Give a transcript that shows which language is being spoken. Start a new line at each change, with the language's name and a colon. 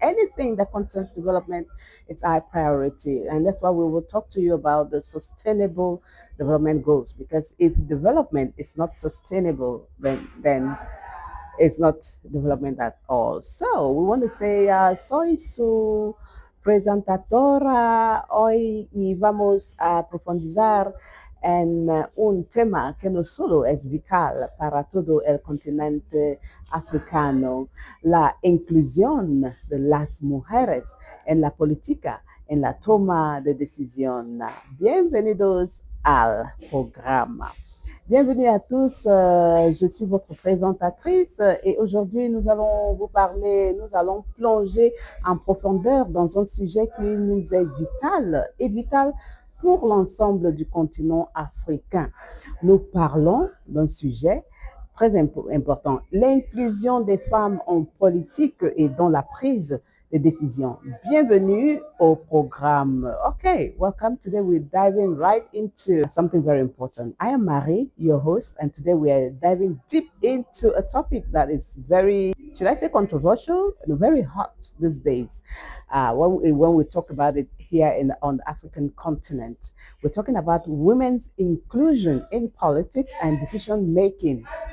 English: Anything that concerns development, it's our priority, and that's why we will talk to you about the sustainable development goals. Because if development is not sustainable, then it's not development at all. So we want to say,
Spanish: soy su presentadora. Hoy y vamos a profundizar en un tema que no solo es vital para todo el continente africano, la inclusión de las mujeres en la política, en la toma de decisión. Bienvenidos al programa.
French: Bienvenue à tous, je suis votre présentatrice et aujourd'hui nous allons vous parler, nous allons plonger en profondeur dans un sujet qui nous est vital et vital pour l'ensemble du continent africain. Nous parlons d'un sujet très important, l'inclusion des femmes en politique et dans la prise de décision. Bienvenue au programme.
English: Okay, welcome. Today we're diving right into something very important. I am Marie, your host, and today we are diving deep into a topic that is very, should I say, controversial, and very hot these days. When we talk about it here on the African continent, we're talking about women's inclusion in politics and decision making.